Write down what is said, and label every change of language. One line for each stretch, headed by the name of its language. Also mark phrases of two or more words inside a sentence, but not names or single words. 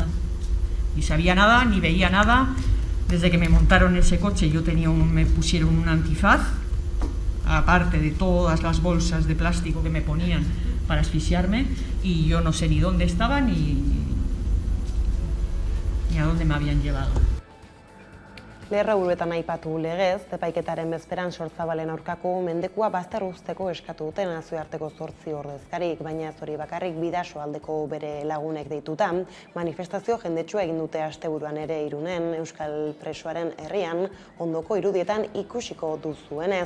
Spanish: Ni sabía nada, ni veía nada. Desde que me montaron en ese coche me pusieron un antifaz, aparte de todas las bolsas de plástico que me ponían para asfixiarme, y yo no sé ni dónde estaba ni a dónde me habían llevado.
Basque: Lerroburuetan aipatu legez, epaiketaren bezperan Sorzabalen aurkako mendekua bazter uzteko eskatu dute nazioarteko 8 ordezkarik, baina ez hori bakarrik Bidasoaldeko bere lagunek deituta, manifestazio jendetsua egin dute asteburuan ere Irunen, Euskal Presoaren herrian, ondoko irudietan ikusiko duzuenez.